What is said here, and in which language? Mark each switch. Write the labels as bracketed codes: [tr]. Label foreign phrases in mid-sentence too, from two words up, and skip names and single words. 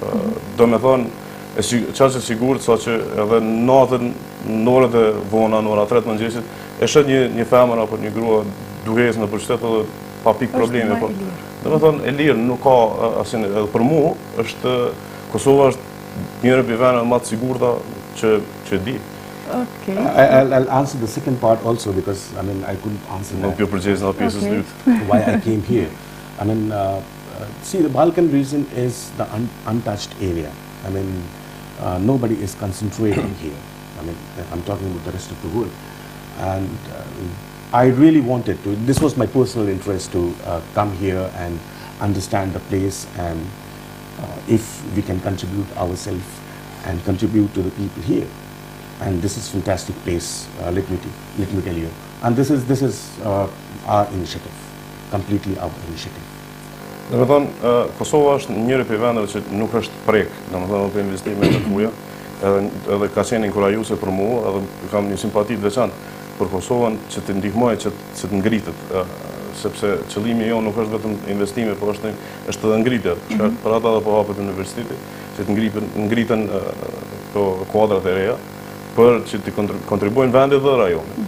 [sq] Domethënë çfarë është sigurt, saqë edhe natën, në orët e vona, në ora 3 të mëngjesit, e shet një femër apo një grua duke ecë nëpër qytet edhe pa pikë probleme. Domethënë e lirë, nuk ka asnjë, edhe për mua është Kosova është njëra prej vendeve më të sigurta që di. [en] Okay. I'll answer the second part also, because I mean I couldn't answer why I came here. I mean, see, the Balkan region is the untouched area. I mean, nobody is concentrating here. I mean, I'm talking about the rest of the world, and I really wanted to. This was my personal interest to come here and understand the place, and if we can contribute ourselves and contribute to the people here. And this is fantastic place, let me tell you. And this is our initiative, completely our initiative. [sq] Domethënë, Kosova është njëri prej vendeve që nuk është prek, domethënë për investime të huaja, edhe ka qenë inkurajuese për mua, edhe kam një simpati të veçantë për Kosovën që të ndihmoj që të ngritet, sepse qëllimi jonë nuk është vetëm investime, por është edhe ngritja, për ata dhe po hapet universiteti, që të ngriten kuadrat e reja, për që të kontribuojnë vendet dhe rajonin.